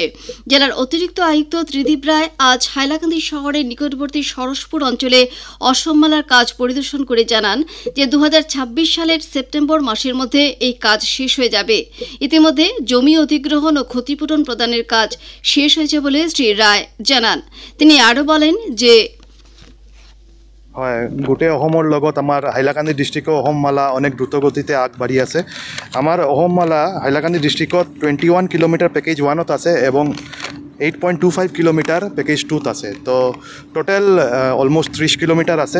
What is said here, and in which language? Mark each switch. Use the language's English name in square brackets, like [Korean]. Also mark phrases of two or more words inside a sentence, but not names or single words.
[Bangla] জেলার অতিরিক্ত আয়ুক্ত ত্রিদীপ রায় আজ হাইলাকান্দি শহরের নিকটবর্তী সরসপুর অঞ্চলে অসমমালার কাজ পরিদর্শন করে জানান যে 2026 সালের সেপ্টেম্বর মাসের মধ্যে এই কাজ শেষ হয়ে যাবে। ইতিমধ্যে জমি অধিগ্রহণ ও ক্ষতিপূরণ প্রদানের কাজ শেষ হয়েছে বলে শ্রী রায় জানান। তিনি আরও বলেন যে [Assamese] গোটেই অসমৰ লগত আমাৰ হাইলাকান্দি ডিষ্ট্ৰিক্টৰ অসমমালা অনেক দ্ৰুতগতিতে আগবাঢ়ি আছে। আমাৰ অসমমালা হাইলাকান্দি ডিষ্ট্ৰিক্টত 21 কিলোমিটাৰ পেকেজ 1ত আছে এবং 8.25 কিলোমিটাৰ পেকেজ 2ত আছে। তো [English] total almost [Assamese] 30 কিলোমিটাৰ আছে।